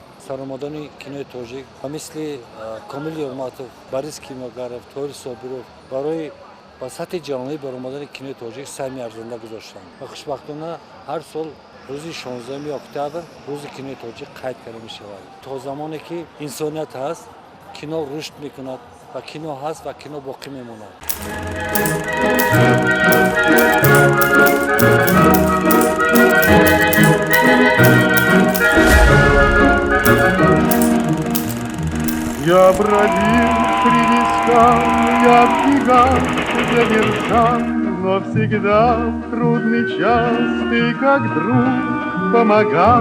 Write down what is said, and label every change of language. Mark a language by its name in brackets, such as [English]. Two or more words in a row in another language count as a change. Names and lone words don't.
[Tajik] Саромадони кинои тоҷик ба мисли Комил Ёрматов, Борис Кимогаров, Тоҳир Собиров барои ба сатҳи ҷаҳонӣ баромадани кинои тоҷик сайми арзанда гузоштанд ва хушбахтона ҳар сол рӯзи 16 октябр рӯзи кинои тоҷик қайд карда мешавад. То замоне ки инсоният ҳаст, кино рушд мекунад ва кино ҳаст ва кино боқӣ мемонад. [Russian] Я бродил среди скал, я в бегах задержал, но всегда в трудный час ты, как друг, помогал.